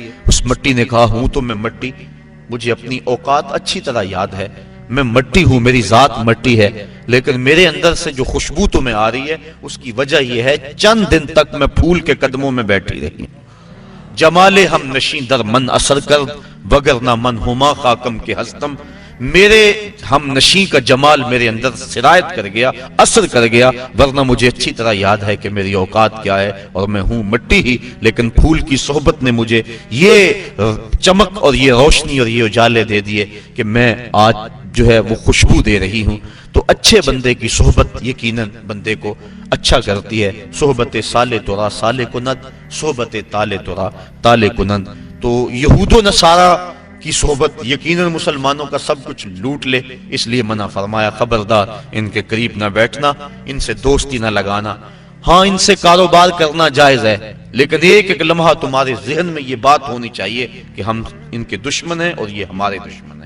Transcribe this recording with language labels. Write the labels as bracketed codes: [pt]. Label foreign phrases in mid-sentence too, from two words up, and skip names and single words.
[ur] اس مٹی نے کہا ہوں تو میں مٹی، مجھے اپنی اوقات اچھی طرح یاد ہے، میں مٹی ہوں، میری ذات مٹی ہے، لیکن میرے اندر سے جو خوشبو تمہیں آ رہی ہے اس کی وجہ یہ ہے چند دن تک میں پھول کے قدموں میں بیٹھی رہی. [fa] جمال ہم نشیں در من اثر کر وگرنہ من ہما خاکم کے ہستم. [ur] میرے ہم نشیں کا جمال میرے اندر سرایت کر گیا، اثر کر گیا، ورنہ مجھے اچھی طرح یاد ہے کہ میری اوقات کیا ہے اور میں ہوں مٹی ہی، لیکن پھول کی صحبت نے مجھے یہ چمک اور یہ روشنی اور یہ اجالے دے دیے کہ میں آج جو ہے وہ خوشبو دے رہی ہوں. تو اچھے بندے کی صحبت یقیناً بندے کو اچھا کرتی ہے. [fa] صحبت سالے تورا سالے کنند، صحبت تالے تورا تالے کنند. [ur] تو یہود و نصارہ کی صحبت یقیناً مسلمانوں کا سب کچھ لوٹ لے، اس لیے منع فرمایا خبردار ان کے قریب نہ بیٹھنا، ان سے دوستی نہ لگانا. ہاں ان سے کاروبار کرنا جائز ہے، لیکن ایک لمحہ تمہارے ذہن میں یہ بات ہونی چاہیے کہ ہم ان کے دشمن ہیں اور یہ ہمارے دشمن ہیں.